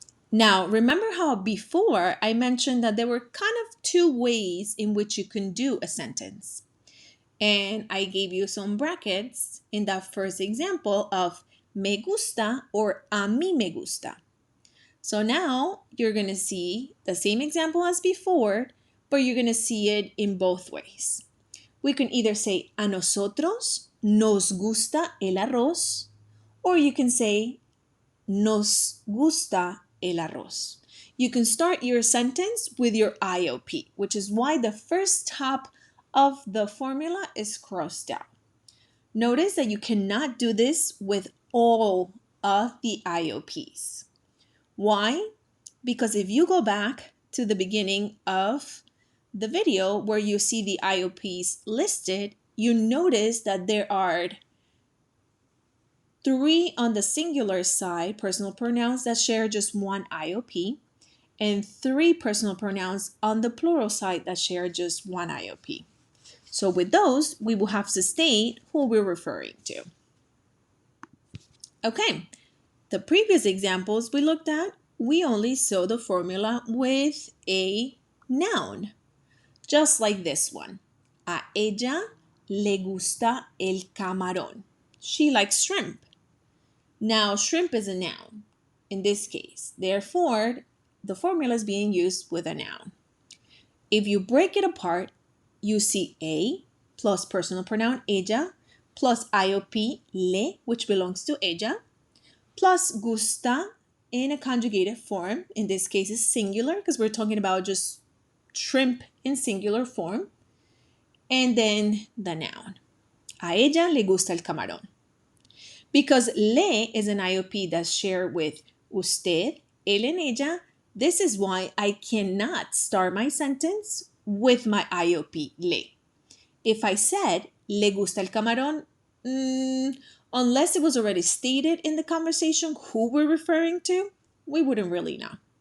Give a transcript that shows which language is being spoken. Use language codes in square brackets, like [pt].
[en] Now, remember how before I mentioned that there were kind of two ways in which you can do a sentence. And I gave you some brackets in that first example of [es] me gusta [en] or [es] a mí me gusta. [en] So now you're going to see the same example as before, but you're going to see it in both ways. We can either say [es] a nosotros nos gusta el arroz, [en] or you can say [es] nos gusta el arroz. [en] You can start your sentence with your IOP, which is why the first top of the formula is crossed out. Notice that you cannot do this with all of the IOPs. Why? Because if you go back to the beginning of the video where you see the IOPs listed, you notice that there are 3 on the singular side, personal pronouns that share just one IOP, and 3 personal pronouns on the plural side that share just one IOP. So with those, we will have to state who we're referring to. Okay, the previous examples we looked at, we only saw the formula with a noun, just like this one. [es] A ella le gusta el camarón. [en] She likes shrimp. Now, shrimp is a noun in this case. Therefore, the formula is being used with a noun. If you break it apart, you see a plus personal pronoun ella plus IOP le, which belongs to ella, plus gusta in a conjugated form. In this case, is singular because we're talking about just shrimp in singular form. And then the noun. [es] A ella le gusta el camarón. [en] Because le is an IOP that's shared with usted, él and ella, this is why I cannot start my sentence with my IOP le. If I said [es] le gusta el camarón, [en] unless it was already stated in the conversation who we're referring to, we wouldn't really know.